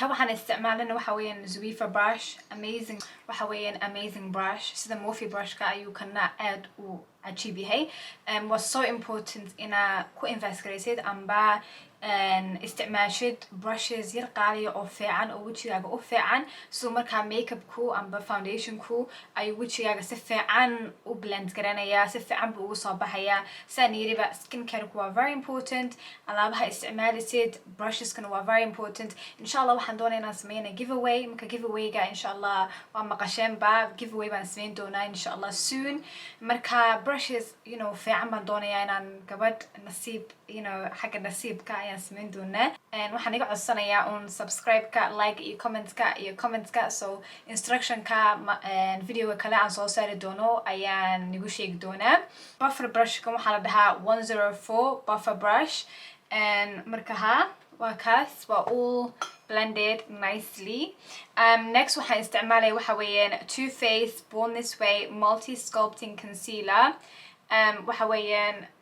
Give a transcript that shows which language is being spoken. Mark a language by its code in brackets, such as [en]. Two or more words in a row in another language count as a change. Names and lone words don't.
[so] waxaan isticmaalana waxa weeyaan Zwiffer brush [en] amazing brush [so] sida Morphe brush-ka ayuu kana aad u cajiib yahay [en] was so important [so] ina ku invest garaysid amba isticmaashid brushes yar qaaliya oo fiican oo wajigaaga u fiican so marka makeup-ku amba foundation-ku ay wajigaaga si fiican u blend garanaya si fiican buu ugu soo baxaya saan yiriba skincare-ku waa [en] very important [so] alaabaha isticmaalisid brushes-kana waa [en] very important [so] insha Allah waxaan doonayaa inaan sameeyna giveaway marka giveaway-ga insha Allah waa maqasheenba giveaway baan sameyn doonaa insha Allah soon marka brushes fiican baan doonayaa inaan gabadh nasiib xagga nasiibka ayaan sameyn doonaa waxaan iga codsanayaa un subscribe-ka like iyo comments-ka so instruction-ka video kale aan soo saari doono ayaan nigu sheegi doonaa [en] buffer brush-ka [so] waxaa la dhahaa 104 [en] buffer brush [so] marka waa kaas waa [en] all blended nicely next [so] waxaan isticmaalaya waxa weeyaan Too Faced Born This Way [en] multi sculpting concealer [so] waxa weeyaan